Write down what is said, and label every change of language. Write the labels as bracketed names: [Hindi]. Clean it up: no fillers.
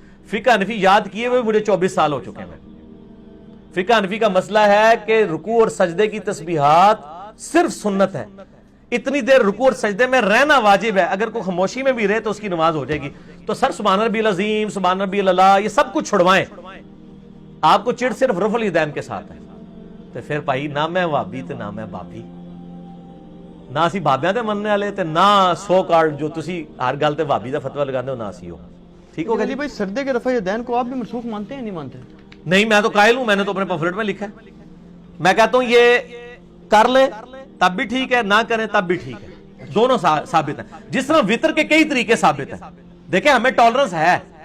[Urdu] فقہ حنفی یاد کیے ہوئے مجھے 24 سال ہو چکے ہیں. فقہ حنفی کا مسئلہ ہے کہ رکوع اور سجدے کی تسبیحات صرف سنت ہے, اتنی دیر رکوع اور سجدے میں رہنا واجب ہے. اگر کوئی خاموشی میں بھی رہے تو اس کی نماز ہو جائے گی. تو سر [Arabic] سبحان ربی العظیم, سبحان ربی العلیٰ, [Urdu] یہ سب کچھ چھڑوائیں. آپ کو چڑ صرف رفع الیدین کے ساتھ ہے. [Punjabi] تو پھر بھائی نہ میں وابی تے نہ میں بابی, نہ اسی بابیاں تے مننے والے تے نہ سو کارڈ جو تسی ہر گل تے وابی دا فتوی لگاندے ہو نہ اسی ہو. [Urdu] ٹھیک ہو گیا علی بھائی, سردے کے رفع الیدین کو آپ بھی منسوخ مانتے ہیں نہیں مانتے؟ نہیں, میں تو قائل ہوں, میں نے تو اپنے پمفلٹ میں لکھا ہے. میں کہتا ہوں یہ کر لیں تب بھی ٹھیک ہے, نہ کریں تب بھی ٹھیک ہے, دونوں ثابت ہیں. جس طرح وطر کے کئی طریقے ثابت ہیں. دیکھیں ہمیں ٹالرنس ہے.